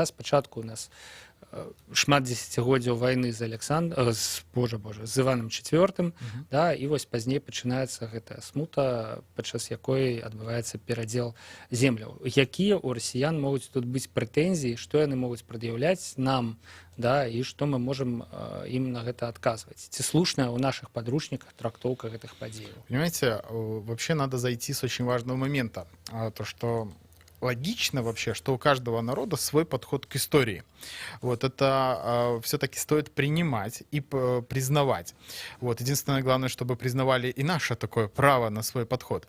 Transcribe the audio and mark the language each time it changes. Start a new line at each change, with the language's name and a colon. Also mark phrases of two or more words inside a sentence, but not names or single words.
Belarusian: Спачатку у нас шмат дзесяцігоддзяў вайны з Іванам IV, да, і вось пазней пачынаецца гэтая смута, падчас якой адбываецца перадзел земляў. Якія ў расіян могуць тут быць прэтэнзіі, што яны могуць прад'яўляць нам, да, і што мы можам ім на гэта адказваць? Ці слушная ў
Russian: наших подручниках трактовка
Belarusian: гэтых падзеяў?
Russian: Понимаете, вообще надо зайти с очень важного момента. То, что логично вообще, что у каждого народа свой подход к истории. Вот это все-таки стоит принимать и признавать. Вот единственное главное, чтобы признавали и наше такое право на свой подход.